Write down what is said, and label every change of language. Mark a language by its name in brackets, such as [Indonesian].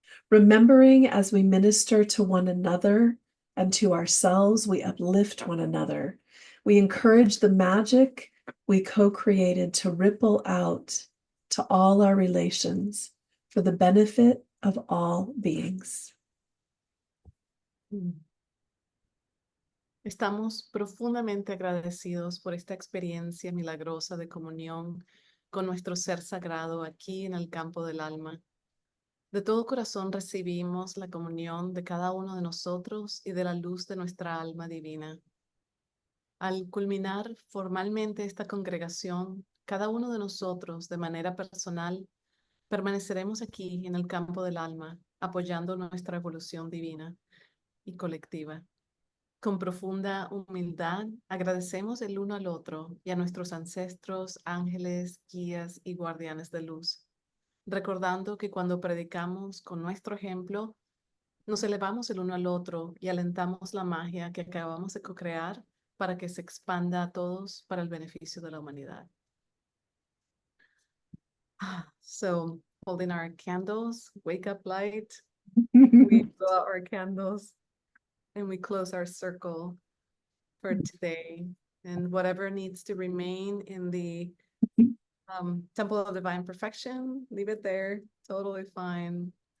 [English] Remembering as we minister to one another and to ourselves, we uplift one another. We encourage the magic we co-created to ripple out to all our relations for the benefit of all beings. [Spanish] Estamos profundamente agradecidos por esta experiencia milagrosa de comunión con nuestro ser sagrado aquí en el campo del alma. De todo corazón recibimos la comunión de cada uno de nosotros y de la luz de nuestra alma divina. Al culminar formalmente esta congregación, cada uno de nosotros, de manera personal, permaneceremos aquí en el campo del alma, apoyando nuestra evolución divina y colectiva. Con profunda humildad, agradecemos el uno al otro y a nuestros ancestros, ángeles, guías y guardianes de luz, recordando que cuando predicamos con nuestro ejemplo, nos elevamos el uno al otro y alentamos la magia que acabamos de co-crear para que se expanda a todos para el beneficio de la humanidad. [English] So, holding our candles, wake up light, we blow out our candles, and we close our circle for today. And whatever needs to remain in the Temple of Divine Perfection, leave it there, totally fine.